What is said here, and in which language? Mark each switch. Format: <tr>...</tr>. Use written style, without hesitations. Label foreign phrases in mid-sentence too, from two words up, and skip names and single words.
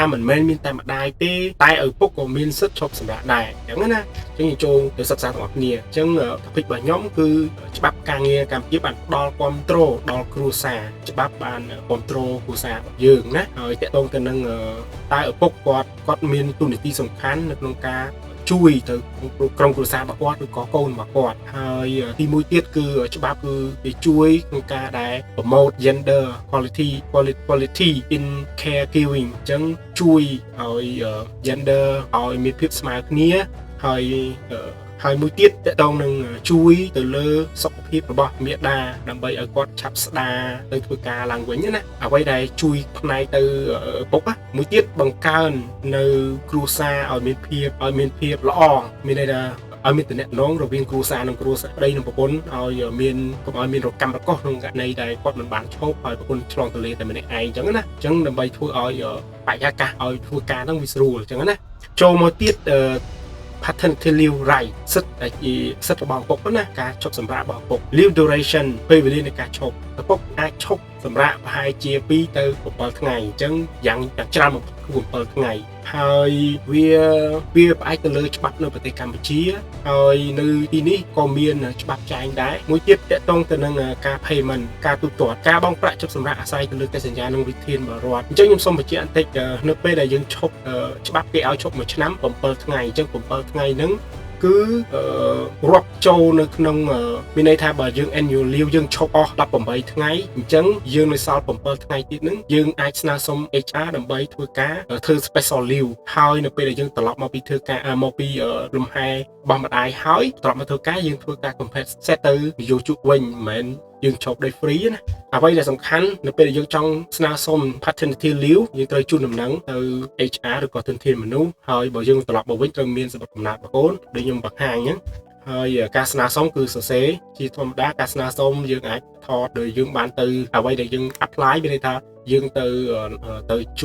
<km>មិនមែនមានតែម្ដាយទេតែឪពុកក៏មានសិទ្ធិឈប់សម្រាកដែរអញ្ចឹងណាអញ្ចឹងយើងចូលទៅសិក្សាទាំងអស់គ្នាអញ្ចឹង topic របស់ខ្ញុំគឺច្បាប់ការងារកម្ពុជាបានផ្ដល់គាំទ្រដល់គ្រួសារច្បាប់បានគាំទ្រគ្រួសាររបស់យើងណាហើយតកតងទៅនឹងតើឪពុកគាត់មានតួនាទីសំខាន់នៅក្នុងការជួយទៅក្រុមគ្រួសាររបស់គាត់ឬក៏កូនរបស់គាត់ហើយទីមួយទៀតគឺច្បាប់គឺវាជួយក្នុងការដែល</km> <en>promote gender quality in caregiving</en> <km>អញ្ចឹងជួយឲ្យ gender ឲ្យមានភាពស្មើគ្នាហើយមួយទៀតតកតងនឹងជួយទៅលើសុខភាពរបស់មាតាដើម្បី ឲ្យគាត់ឆាប់ស្ដារទៅធ្វើការឡើងវិញណាអ្វីដែលជួយផ្នែកទៅឪពុកមួយទៀតបង្កើននៅគ្រួសារឲ្យមានភាពល្អមានន័យថាឲ្យមានតំណែងរវាងគ្រួសារនិងគ្រួសារប្តីនិងប្រពន្ធឲ្យកុំឲ្យមានរកម្មរកុសក្នុងករណីដែលគាត់មិនបានឈប់ឲ្យប្រពន្ធឆ្លងទន្លេតែម្នាក់ឯងអញ្ចឹងណាអញ្ចឹងដើម្បីធ្វើឲ្យបរិយាកាសឲ្យធ្វើការហ្នឹងវាស្រួលអញ្ចឹងណាចូលមកទៀត</km> <en>paternity leave right</en> <km>សិទ្ធិដែលជាសិទ្ធិរបស់ឪពុកណាការឈប់សម្រាករបស់ឪពុក</km> <en>leave duration</en> <km>ពេលវេលានៃការឈប់ឪពុកអាចឈប់សម្រាកប្រហែលជា2ទៅ 7ថ្ងៃអញ្ចឹងយ៉ាងច្រើនបំផុតគឺ7ថ្ងៃហើយវាផ្អែកទៅលើច្បាប់នៅប្រទេសកម្ពុជាហើយនៅទីនេះក៏មានច្បាប់ចែងដែរ មួយទៀតតកតងទៅនឹងការ payment ការទូទាត់ការបង់ប្រាក់ឈប់សម្រាកអាស្រ័យទៅលើកិច្ចសន្យានិងវិធានរបស់រដ្ឋអញ្ចឹងខ្ញុំសូមបញ្ជាក់បន្តិចនៅពេលដែលយើងឈប់ច្បាប់គេឲ្យឈប់1ឆ្នាំ7ថ្ងៃអញ្ចឹង7ថ្ងៃហ្នឹងគឺរាប់ចូលនៅក្នុងមានន័យថាបើយើង</km> <en>annual leave</en> <km>យើងឈប់អស់18ថ្ងៃអញ្ចឹងយើងនៅសល់7ថ្ងៃទៀតហ្នឹងយើងអាចស្នើសុំ HR ដើម្បីធ្វើការ ធ្វើ</km> <en>special leave</en> <km>ហើយនៅពេលដែលយើងត្រឡប់មកពីធ្វើការមកពីលំហែរបស់ម្ដាយហើយត្រឡប់មកធ្វើការយើងធ្វើការ compensate ទៅនយោជកវិញមិនមែនយើងឈប់ដោយ free ណាអ្វីដែលសំខាន់នៅពេលដែលយើងចង់ស្នើសុំ</km> <en>paternity leave</en> <km>យើងត្រូវជូនដំណឹងទៅ HR ឬក៏ធនធានមនុស្សហើយបើយើងត្រឡប់មកវិញត្រូវមានសម្បត្តិកំណត់បងប្អូនដូចខ្ញុំបង្ហាញហ្នឹងហើយការស្នើសុំគឺសរសេរជាធម្មតាការស្នើសុំយើងអាចថតដោយយើងបានទៅអ្វីដែលយើង apply មានន័យថាយើងទៅជួយ</km>